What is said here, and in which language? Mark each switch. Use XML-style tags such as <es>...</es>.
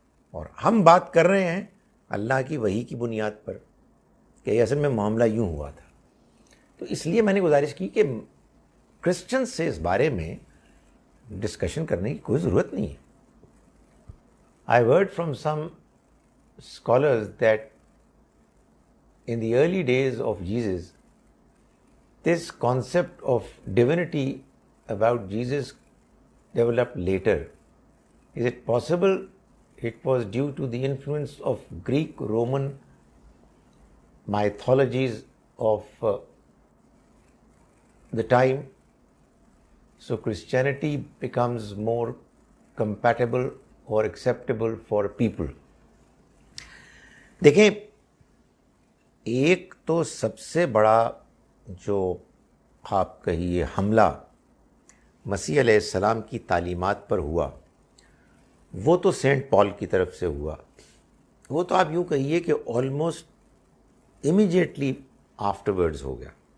<ur>اور ہم بات کر رہے ہیں اللہ کی وحی کی بنیاد پر کہ اصل میں معاملہ یوں ہوا تھا۔ تو اس لیے میں نے گزارش کی کہ کرسچن سے اس بارے میں ڈسکشن کرنے کی کوئی ضرورت نہیں ہے۔</ur> <en>I heard from some scholars that in the early days of Jesus, this concept of divinity about Jesus developed later. Is it possible it was due to the influence of Greek Roman mythologies of the time, so Christianity becomes more compatible or acceptable for people?</en> <ur>دیکھیں، ایک تو سب سے بڑا جو آپ کہیے حملہ مسیح علیہ السلام کی تعلیمات پر ہوا، وہ تو سینٹ پال کی طرف سے ہوا۔ وہ تو آپ یوں کہیے کہ</ur> <en>almost immediately after</en> <ur>ہو گیا،</ur>